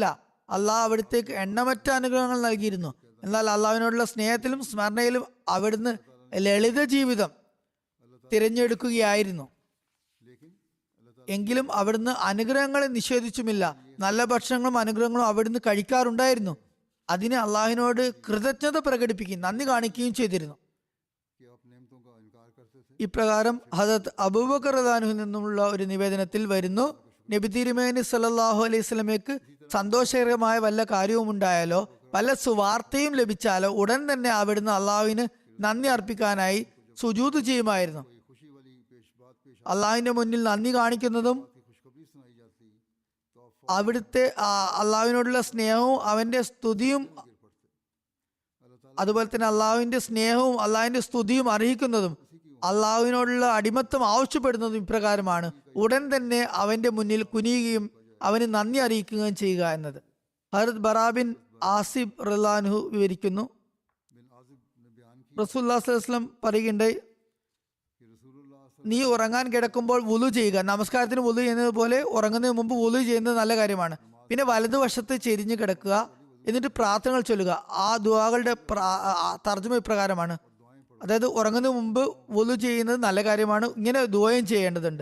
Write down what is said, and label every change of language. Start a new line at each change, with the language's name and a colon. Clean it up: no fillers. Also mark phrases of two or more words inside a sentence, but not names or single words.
Malayalam: അള്ളാഹു അവിടത്തേക്ക് എണ്ണമറ്റ അനുഗ്രഹങ്ങൾ നൽകിയിരുന്നു. എന്നാൽ അള്ളാഹുവിനോടുള്ള സ്നേഹത്തിലും സ്മരണയിലും അവിടുന്ന് ലളിത ജീവിതം തിരഞ്ഞെടുക്കുകയായിരുന്നു. എങ്കിലും അവിടുന്ന് അനുഗ്രഹങ്ങളെ നിഷേധിച്ചുമില്ല. നല്ല ഭക്ഷണങ്ങളും അനുഗ്രഹങ്ങളും അവിടുന്ന് കഴിക്കാറുണ്ടായിരുന്നു. അതിന് അള്ളാഹുവിനോട് കൃതജ്ഞത പ്രകടിപ്പിക്കുകയും നന്ദി കാണിക്കുകയും ചെയ്തിരുന്നു.
Hindi: कि आप नेमतों का इनकार करते थे.
Malayalam: ഇപ്രകാരം ഹദരത്ത് അബൂബക്കർ
Arabic: رضي الله عنه
Malayalam: നിന്നുള്ള ഒരു നിവേദനത്തിൽ വരുന്നു, നബി തിരുമേനി
Arabic: صلى الله عليه وسلم
Malayalam: സന്തോഷകരമായ വല്ല കാര്യവും ഉണ്ടായാലോ വല്ല സുവാർത്തയും ലഭിച്ചാലോ ഉടൻ തന്നെ അവിടുന്ന് അള്ളാഹുവിന് നന്ദി അർപ്പിക്കാനായി സുജൂദ് ചെയ്യുമായിരുന്നു.
Hindi: कोई खुशी वाली बात पेश
Malayalam: അള്ളാഹുവിന്റെ മുന്നിൽ നന്ദി കാണിക്കുന്നതും
Hindi: आती खुशखबरी सुनाई जाती तो आप
Malayalam: അവിടുത്തെ അള്ളാഹുവിനോടുള്ള സ്നേഹവും അവന്റെ സ്തുതിയും അതുപോലെ തന്നെ അള്ളാഹുവിന്റെ സ്നേഹവും അള്ളാഹുവിന്റെ സ്തുതിയും അറിയിക്കുന്നതും അള്ളാഹുവിനോടുള്ള അടിമത്തം ആവശ്യപ്പെടുന്നതും ഇപ്രകാരമാണ്: ഉടൻ തന്നെ അവന്റെ മുന്നിൽ കുനിയുകയും അവന് നന്ദി അറിയിക്കുകയും ചെയ്യുക എന്നത്. ഹദരത്ത് ബറാബിൻ ആസിബ്
Arabic: رضي الله عنه
Malayalam: വിവരിക്കുന്നു,
Hindi: बिन आजिब ने बयान की
Arabic: رسول الله صلى الله عليه وسلم
Malayalam: പറയുകയുണ്ടായി,
Hindi: कि रसूलुल्लाह
Malayalam: നീ ഉറങ്ങാൻ കിടക്കുമ്പോൾ വുളു ചെയ്യുക. നമസ്കാരത്തിന് വുളു ചെയ്യുന്നത് പോലെ ഉറങ്ങുന്നതിന് മുമ്പ് വുളു ചെയ്യുന്നത് നല്ല കാര്യമാണ്. പിന്നെ വലതുവശത്ത് ചെരിഞ്ഞു കിടക്കുക, എന്നിട്ട് പ്രാർത്ഥനകൾ ചൊല്ലുക. ആ ദുആകളുടെ തർജ്ജമ ഇപ്രകാരമാണ്: അതായത് ഉറങ്ങുന്നതിന് മുമ്പ് വുളു ചെയ്യുന്നത് നല്ല കാര്യമാണ്, ഇങ്ങനെ ദുആയും ചെയ്യേണ്ടതുണ്ട്.